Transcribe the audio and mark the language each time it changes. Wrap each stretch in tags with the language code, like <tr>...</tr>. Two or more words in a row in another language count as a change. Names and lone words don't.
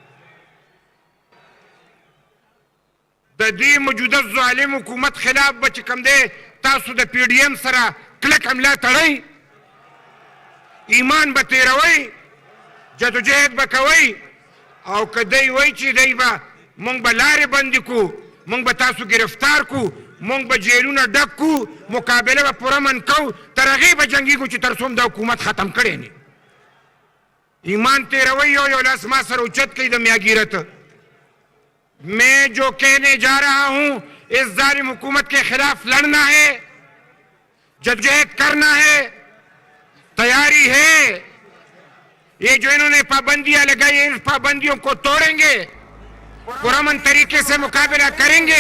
<ps>د دې موجوده ظالم حکومت خلاف به چې کوم دی تاسو د پی ډي ایم سره کلک حمله تړئ، ایمان به تیروئ، جدوجہد به کوئ، او که دی وایي چې دی به مونږ به لارې بندې کړو، مونږ به تاسو گرفتار کړو، مونږ به جیلونه ډک کړو، مقابله به پوره من کوو، تر هغې به جنګېږو چې تر څو هم دا حکومت ختم کړی نه. ایمان تیروئ، یو لاس ما سره اوچت کړئ د میاګیرت.</ps> <ur>میں جو کہنے جا رہا ہوں اس ظالم حکومت کے خلاف لڑنا ہے، جدوجہد کرنا ہے، تیاری ہے. یہ جو انہوں نے پابندیاں لگائی ہیں، ان پابندیوں کو توڑیں گے، پرامن طریقے سے مقابلہ کریں گے.</ur>